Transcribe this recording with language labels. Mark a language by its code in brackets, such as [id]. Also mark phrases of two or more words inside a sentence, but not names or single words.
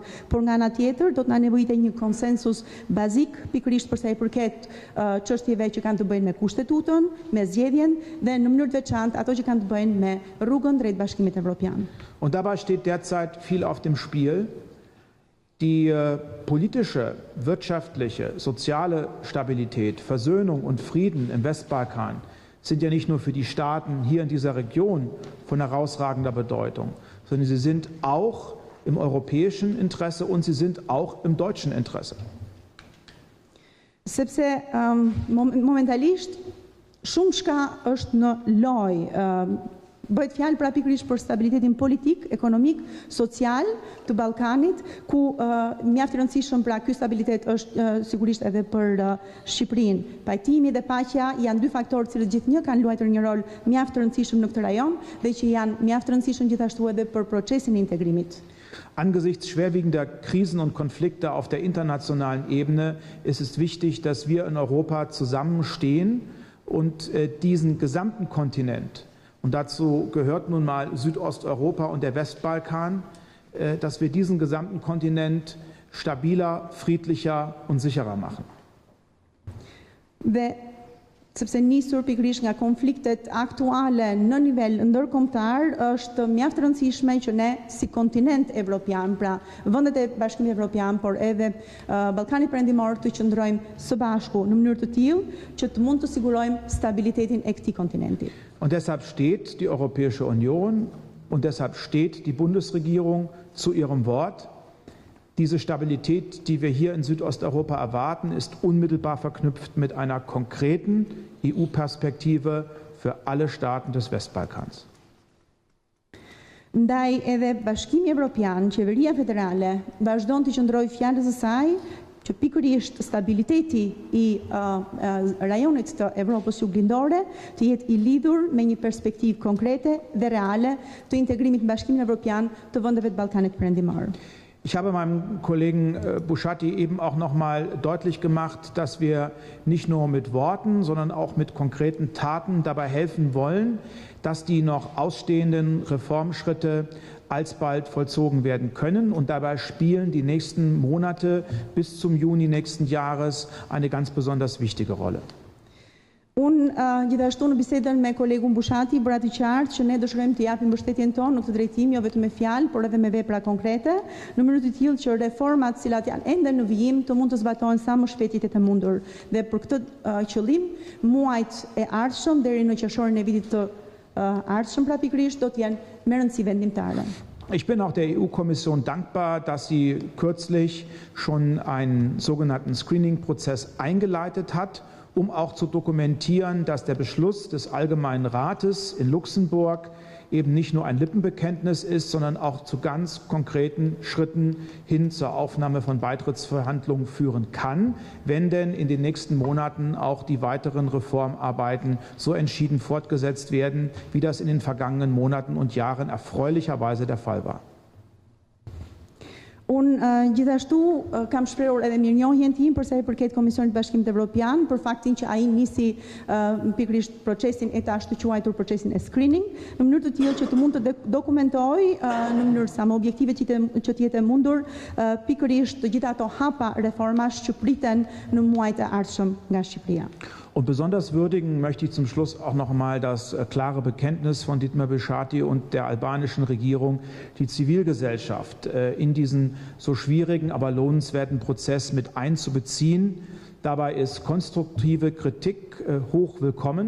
[sq] Por nga ana tjetër do të na nevojite një konsensus bazik pikërisht për sa I përket çështjeve që kanë të bëjnë me kushtetutën, me zgjedhjen dhe në mënyrë të veçantë ato që kanë të bëjnë me rrugën drejt Bashkimit Evropian. [de] Und dabei steht derzeit viel auf dem Spiel. Die politische, wirtschaftliche, soziale Stabilität, Versöhnung und Frieden im Westbalkan sind ja nicht nur für die Staaten hier in dieser Region von herausragender Bedeutung, sondern sie sind auch im europäischen Interesse und sie sind auch im deutschen Interesse. [sq] Sepse momentalisht shumë shka është në lojë. Bëhet fjalë pra pikërisht për stabilitetin politik, ekonomik, social të Ballkanit, ku mjaft I rëndësishëm pra ky stabilitet është sigurisht edhe për Shqipërinë. Pajtimi dhe paqja janë dy faktorë që gjithnjë kanë luajtur një rol mjaft të rëndësishëm në këtë rajon dhe që janë mjaft të rëndësishëm gjithashtu edhe për procesin e integrimit. [de] Angesichts schwerwiegender Krisen und Konflikte auf der internationalen Ebene ist es wichtig, dass wir in Europa zusammenstehen und diesen gesamten Kontinent, und dazu gehört nun mal Südosteuropa und der Westbalkan, dass wir diesen gesamten Kontinent stabiler, friedlicher und sicherer machen. [sq] Sepse nisur pikërisht nga konfliktet aktuale në nivel ndërkombëtar, është mjaft rëndësishme që ne si kontinent evropian, pra vendet e Bashkimit Evropian, por edhe Ballkani Perëndimor të qëndrojmë së bashku në mënyrë të tillë që të mund të sigurojmë stabilitetin e këtij kontinenti. [de] Und deshalb steht die Europäische Union und deshalb steht die Bundesregierung zu ihrem Wort. Diese Stabilität, die wir hier in Südosteuropa erwarten, ist unmittelbar verknüpft mit einer konkreten EU-Perspektive für alle Staaten des Westbalkans. [sq] Ndaj edhe Bashkimi Evropian, qeveria federale, vazhdon të qëndrojë fjalës së saj që pikërisht stabiliteti I rajonit të Evropës juglindore të jetë I lidhur me një perspektivë konkrete dhe reale të integrimit në Bashkimin Evropian të vendeve të Ballkanit Perëndimor. [de] Ich habe meinem Kollegen Bushati eben auch noch mal deutlich gemacht, dass wir nicht nur mit Worten, sondern auch mit konkreten Taten dabei helfen wollen, dass die noch ausstehenden Reformschritte alsbald vollzogen werden können. Und dabei spielen die nächsten Monate bis zum Juni nächsten Jahres eine ganz besonders wichtige Rolle. [sq] Unë gjithashtu në bisedën me kolegun Bushati bëra të qartë që ne dëshirojmë të japim mbështetjen tonë në këtë drejtim jo vetëm me fjalë, por edhe me vepra konkrete, në mënyrë të tillë që reformat cilat janë ende në vijim të mund të zbatohen sa më shpejt jetë e mundur. Dhe për këtë qëllim, muajt e ardhshëm deri në qershorin e vitit të ardhshëm pra pikërisht do të jenë me rëndësi vendimtare. [de] Ich bin auch der EU-Kommission dankbar, dass sie kürzlich schon einen sogenannten Screening-Prozess eingeleitet hat, um auch zu dokumentieren, dass der Beschluss des Allgemeinen Rates in Luxemburg eben nicht nur ein Lippenbekenntnis ist, sondern auch zu ganz konkreten Schritten hin zur Aufnahme von Beitrittsverhandlungen führen kann, wenn denn in den nächsten Monaten auch die weiteren Reformarbeiten so entschieden fortgesetzt werden, wie das in den vergangenen Monaten und Jahren erfreulicherweise der Fall war. [sq] Unë gjithashtu kam shprehur edhe mirënjohjen tim për sa I përket Komisionit Bashkimit Evropian për faktin që ai nisi pikërisht procesin e tash të quajtur procesin e screening në mënyrë të tillë që të mund të dokumentojë në mënyrë sa më objektive që të jetë mundur pikërisht të gjitha ato hapa reformash që priten në muajt e ardhshëm nga Shqipëria. [de] Und besonders würdigen möchte ich zum Schluss auch noch einmal das klare Bekenntnis von Ditmir Bushati und der albanischen Regierung, die Zivilgesellschaft in diesen so schwierigen, aber lohnenswerten Prozess mit einzubeziehen. Dabei ist konstruktive Kritik hoch willkommen.